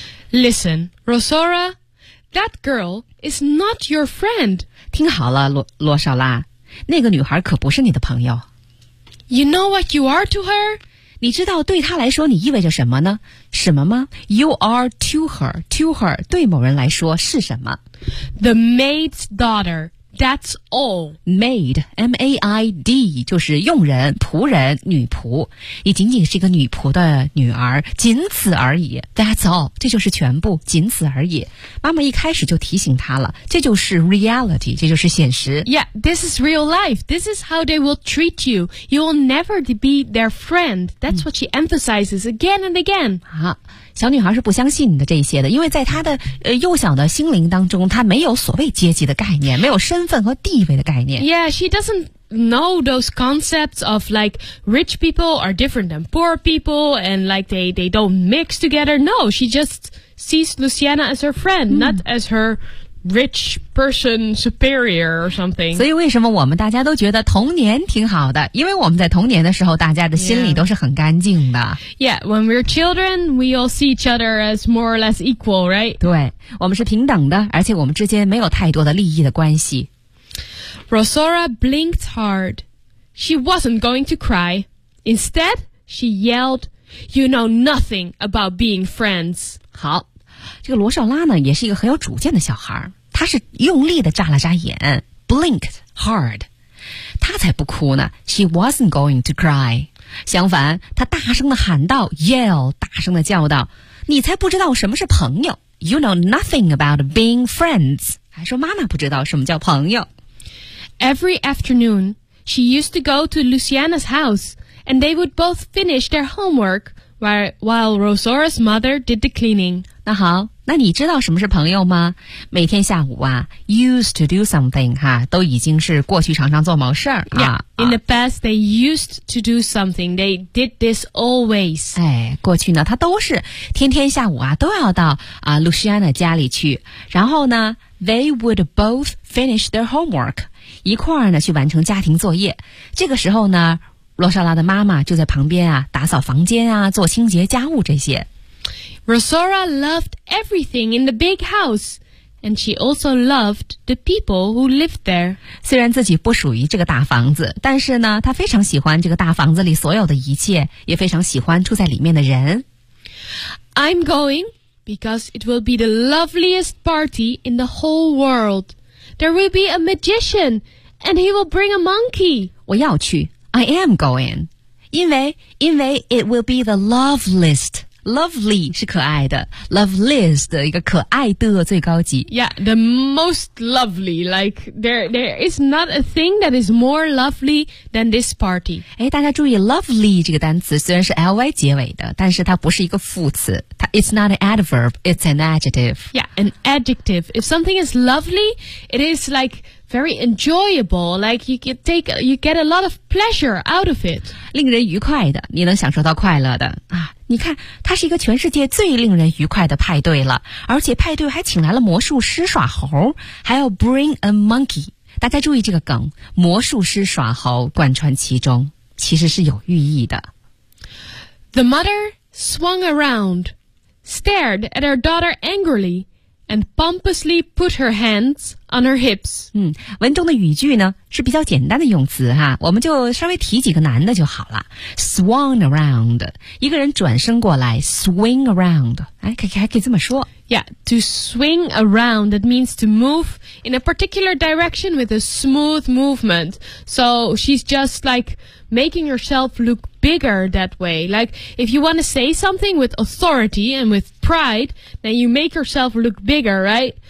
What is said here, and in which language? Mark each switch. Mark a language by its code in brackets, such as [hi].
[en] Listen, Rosaura, that girl is not your friend. [zh] 听好了，罗莎拉，那个女孩可不是你的朋友。 [en] You know what you are to her? [zh] 你知道对他来说你意味着什么呢？什么吗 [en] ？You are to her. To her [zh] 对某人来说是什么 [en] ？The maid's daughter. That's all. [zh] Maid, M-A-I-D, 就是佣人、仆人、女仆。你仅仅是一个女仆的女儿，仅此而已。 [en] That's all. [zh] 这就是全部，仅此而已。妈妈一开始就提醒她了，这就是 reality, 这就是现实。 [en] Yeah, this is real life. This is how they will treat you. You will never be their friend. That's what she emphasizes again and again. [zh] 小女孩是不相信的这些的，因为在她的幼小的心灵当中，她没有所谓阶级的概念，没有身份和地位的概念。 [en] Yeah, she doesn't know those concepts of like rich people are different than poor people and like they don't mix together. No, she just sees Luciana as her friend, not as her rich person superior or something. [zh] 所以为什么我们大家都觉得童年挺好的，因为我们在童年的时候大家的心里都是很干净的。 [en] Yeah, when we're children, we all see each other as more or less equal, right? [zh] 对，我们是平等的，而且我们之间没有太多的利益的关系。 [en] Rosaura blinked hard. She wasn't going to cry. Instead, she yelled, "You know nothing about being friends." [zh] 好，这个罗少拉呢也是一个很有主见的小孩，他是用力地眨了眨眼 [en] blinked hard， [zh] 他才不哭呢。 [en] She wasn't going to cry， [zh] 相反他大声地喊道 yell， 大声地叫道，你才不知道什么是朋友， [en] You know nothing about being friends， [zh] 还说妈妈不知道什么叫朋友。 [en] Every afternoon she used to go to Luciana's house and they would both finish their homework while Rosaura's mother did the cleaning。 [zh] 那好，那你知道什么是朋友吗？每天下午啊 [en] used to do something [zh] 哈，都已经是过去常常做某事儿啊。 [en] Yeah, in the past, they used to do something. They did this always. [zh] 哎，过去呢，他都是天天下午啊，都要到啊 Luciana 家里去。然后呢 ， [en] they would both finish their homework， [zh] 一块儿呢去完成家庭作业。这个时候呢，罗莎拉的妈妈就在旁边啊，打扫房间啊，做清洁家务这些。 [en] Rosora loved everything in the big house, and she also loved the people who lived there. [zh] 虽然自己不属于这个大房子，但是呢，她非常喜欢这个大房子里所有的一切，也非常喜欢住在里面的人。 [en] I'm going because it will be the loveliest party in the whole world. There will be a magician, and he will bring a monkey. [zh] 我要去 [en] ，I am going， [zh] 因为 [en] it will be the loveliest。 [zh] Lovely 是可爱的 ，loveliest 的一个可爱的最高级。 [en] Yeah, the most lovely. Like there is not a thing that is more lovely than this party. [zh] 哎，大家注意 ，lovely 这个单词虽然是 ly 结尾的，但是它不是一个副词。 [en] It's not an adverb. It's an adjective. Yeah, an adjective. If something is lovely, it is like. Very enjoyable, like you get a lot of pleasure out of it. [zh] 令人愉快的，你能享受到快乐的啊！你看，它是一个全世界最令人愉快的派对了，而且派对还请来了魔术师耍猴，还要 [en] bring a monkey。 [zh] 大家注意这个梗，魔术师耍猴贯穿其中，其实是有寓意的。 [en] The mother swung around, stared at her daughter angrily. And pompously put her hands on her hips. [zh] 嗯，文中的语句呢是比较简单的用词哈，我们就稍微提几个难的就好了。 [en] Swung around， [zh] 一个人转身过来 ， [en] swing around， [zh] 哎，还可以这么说。 [en] Yeah, to swing around, that means to move in a particular direction with a smooth movement. So she's just like making herself look bigger that way. Like if you want to say something with authority and with pride, then you make yourself look bigger, right?